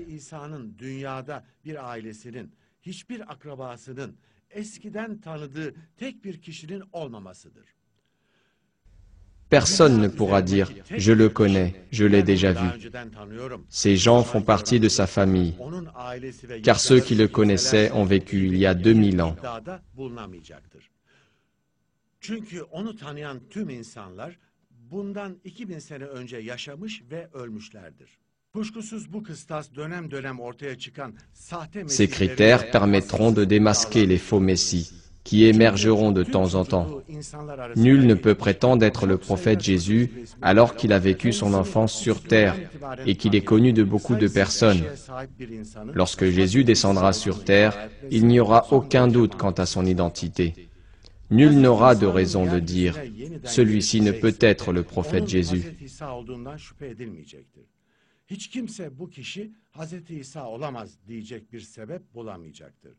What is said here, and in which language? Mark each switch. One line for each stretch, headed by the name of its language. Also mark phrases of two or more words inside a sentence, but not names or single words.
French: Personne ne pourra dire « je le connais, je l'ai déjà vu ». Ces gens font partie de sa famille, car ceux qui le connaissaient ont vécu il y a 2000 ans.
Turkish: Çünkü onu tanıyan tüm insanlar bundan 2000 sene önce yaşamış ve ölmüşlerdir. Kuşkusuz bu kıstas dönem dönem ortaya çıkan sahte
French: Ces critères permettront de démasquer les faux messies qui émergeront de temps en temps. Nul ne peut prétendre être le prophète Jésus alors qu'il a vécu son enfance sur terre et qu'il est connu de beaucoup de personnes. Lorsque Jésus descendra sur terre, il n'y aura aucun doute quant à son identité. Nul n'aura de raison de dire « celui-ci ne peut être le prophète Jésus ».
Turkish: Hiç kimse bu kişi Hazreti İsa olamaz diyecek bir sebep bulamayacaktır.